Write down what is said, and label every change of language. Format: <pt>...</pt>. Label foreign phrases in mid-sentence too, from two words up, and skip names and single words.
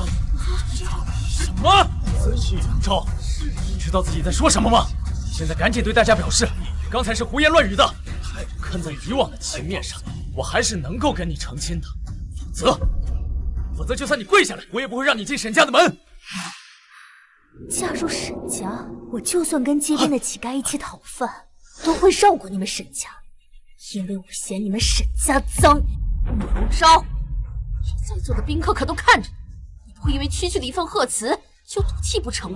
<zh>什么？赵，你知道自己在說什麼嗎？你現在趕緊對大家表示，你剛才是胡言亂語的。看在以往的情面上，我還是能夠跟你成親的。否則就算你跪下來，我也不會讓你進沈家的門。嫁入沈家，我就算跟街邊的乞丐一起討飯，都會繞過你們沈家，因為我嫌你們沈家髒。慕容昭，在座的賓客可都看着你，不會因為區區的一份賀詞就賭氣不成吧？</zh>